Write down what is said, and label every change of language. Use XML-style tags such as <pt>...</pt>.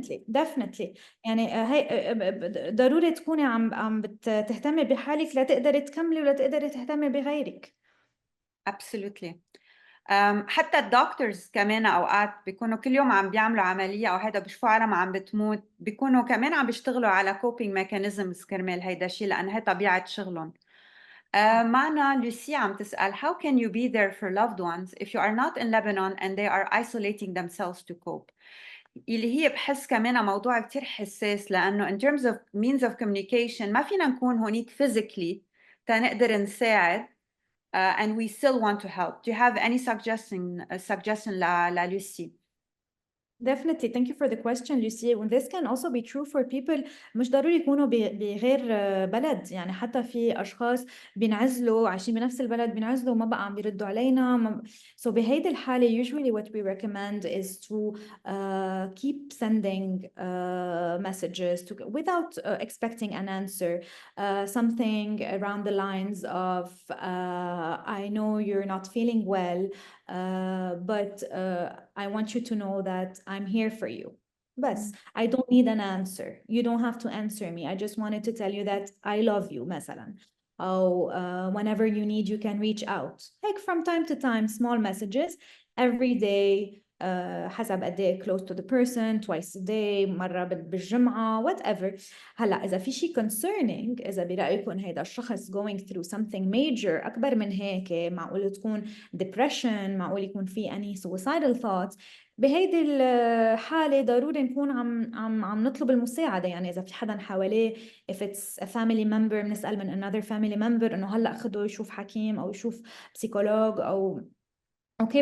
<ar>definitely يعني هي ضروري تكوني عم بتهتمي بحالك لتقدري تكملي ولا تقدري تهتمي بغيرك.</ar> <en>Absolutely.</en> <ar>حتى الدكتورز كمان اوقات بيكونوا كل يوم عم بيعملوا عمليه او هيدا بيشوفوا عالم عم بتموت، بيكونوا كمان عم بيشتغلوا على coping mechanisms كرمال هيدا الشيء لان هي طبيعه شغلهم. معنا لوسي عم تسأل:</ar> <en>How can you be there for loved ones if you are not in Lebanon and they are isolating themselves to cope?</en> <ar>اللي هي بحس كمان موضوع كتير حساس لأنه</ar> <en>in terms of means of communication</en> <ar>ما فينا نكون هونيك physically تنقدر نساعد</ar> <en>and we still want to help. Do you have any suggestion للوسي؟ Definitely. Thank you for the question, Lucy. And this can also be true for people</en> <ar>مش ضروري يكونوا بغير بلد، يعني حتى في أشخاص بينعزلوا عايشين بنفس البلد بينعزلوا وما بقى عم بيردوا علينا.</ar> <en>So</en> <ar>بهيدي الحالة</ar> <en>usually what we recommend is to keep sending messages without expecting an answer. Something around the lines of I know you're not feeling well, but I want you to know that I'm here for you. بس I don't need an answer. You don't have to answer me. I just wanted to tell you that I love you مثلا. أو whenever you need you can reach out. Like from time to time small messages every day.</en> <ar>حسب قد ايه</ar> <en>close to the person, twice a day،</en> <ar>مرة بالجمعة</ar> <en>whatever.</en> <ar>هلا إذا في شيء concerning، إذا برأيكم هيدا الشخص</ar> <en>going through something major</en> <ar>أكبر من هيك، معقول تكون depression، معقول يكون في</ar> <en>any suicidal thoughts،</en> <ar>بهيدي الحالة ضروري نكون عم نطلب المساعدة. يعني إذا في حدا حواليه</ar> <en>if it's a family member</en> <ar>بنسأل من</ar> <en>another family member</en> <ar>إنه هلأ خده يشوف حكيم أو يشوف بسيكولوج أو اوكي.</ar>